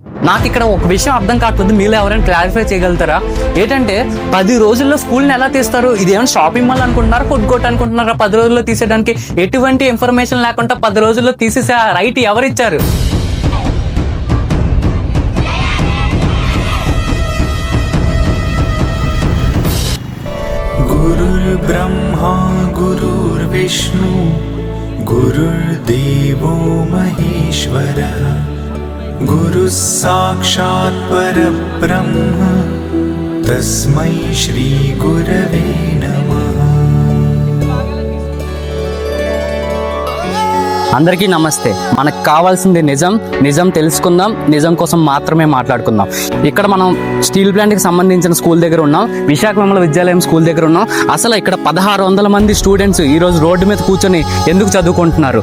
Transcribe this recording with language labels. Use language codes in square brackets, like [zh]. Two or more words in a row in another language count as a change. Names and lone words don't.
[te] నాకు ఇక్కడ ఒక విషయం అర్థం కాకపోతే మీరు ఎవరైనా క్లారిఫై చేయగలుగుతారా? ఏంటంటే 10 రోజుల్లో స్కూల్ని ఎలా తీస్తారు? ఇది ఏమైనా [en] shopping mall [te] అనుకుంటున్నారా, కొట్టుకోట అనుకుంటున్నారా? 10 రోజుల్లో తీసేయడానికి ఎటువంటి ఇన్ఫర్మేషన్ లేకుండా 10 రోజుల్లో తీసేసే రైట్ ఎవరిచ్చారు? [sa] गुरुर्ब्रह्मा गुरुर्विष्णु गुरुर्देवो महेश्वरः गुरुः साक्षात् परब्रह्म तस्मै श्री गुरवे नमः। [te] అందరికీ నమస్తే. మనకు కావాల్సింది నిజం. నిజం తెలుసుకుందాం, నిజం కోసం మాత్రమే మాట్లాడుకుందాం. ఇక్కడ మనం [en] steel plant [te] సంబంధించిన స్కూల్ దగ్గర ఉన్నాం, విశాఖ విమల విద్యాలయం స్కూల్ దగ్గర ఉన్నాం. అసలు ఇక్కడ 1600 మంది స్టూడెంట్స్ ఈరోజు రోడ్డు మీద కూర్చొని ఎందుకు చదువుకుంటున్నారు?